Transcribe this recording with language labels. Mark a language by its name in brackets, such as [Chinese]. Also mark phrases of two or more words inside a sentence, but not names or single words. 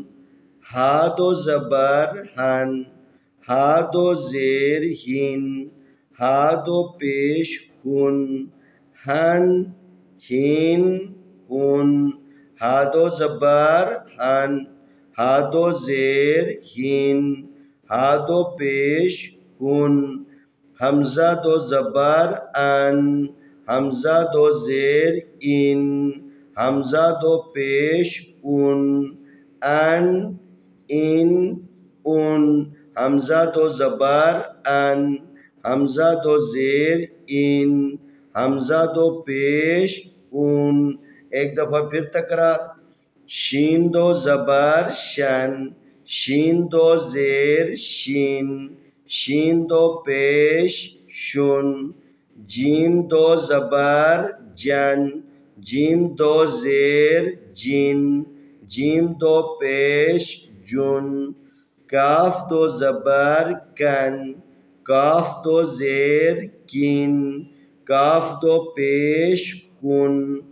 [Urdu] ہا دو زبر ہن، ہا دو زیر ہن، ہا دو پیش ہن، ہن ہن ہن. ہا دو زبر ہن، ہا دو زیر ہن، ہا دو پیش ہن. حمزہ دو زبر ان، حمزہ دو زیر ان، حمزہ دو پیش ان، ان ان ان. حمزہ دو زبر ان، حمزہ دو زیر ان، حمزہ دو پیش اون. ایک دفعہ پھر تکرار. شین دو زبر شن، شین دو زیر شین، شین دو پیش شن. جیم دو زبر جن، جیم دو زیر جن، جیم دو پیش جن. کاف دو زبر کن، کاف دو زیر کن، کاف دو پیش کن.